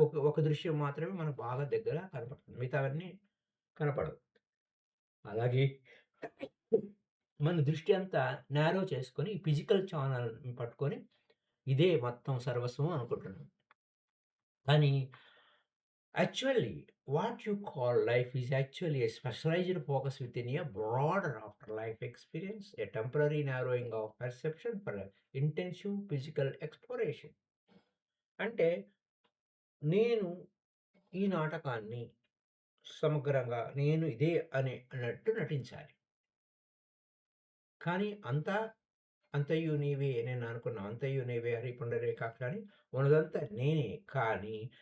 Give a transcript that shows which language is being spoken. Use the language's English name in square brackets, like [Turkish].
[Telugu] ఒక దృశ్యం మాత్రమే మనకు బాగా దగ్గర కనపడుతుంది. మిగతావన్నీ కనపడవు. అలాగే మన దృష్టి అంతా నారో చేసుకొని ఫిజికల్ ఛానెల్‌ని పట్టుకొని ఇదే మొత్తం సర్వస్వం అనుకుంటున్నాం. [English] కానీ actually what you call life is actually a specialized focus within a broader afterlife experience, a temporary narrowing of perception for intensive physical exploration. [Telugu] అంటే నేను ఈ నాటకాన్ని సమగ్రంగా నేను ఇదే అన్నట్టు నటించాలి. కానీ అంతయు నీవే నేను అనుకున్నా. అంతయు నీవే హరి పుండరీకాక్ష అని ఉన్నదంతా నేనే. కానీ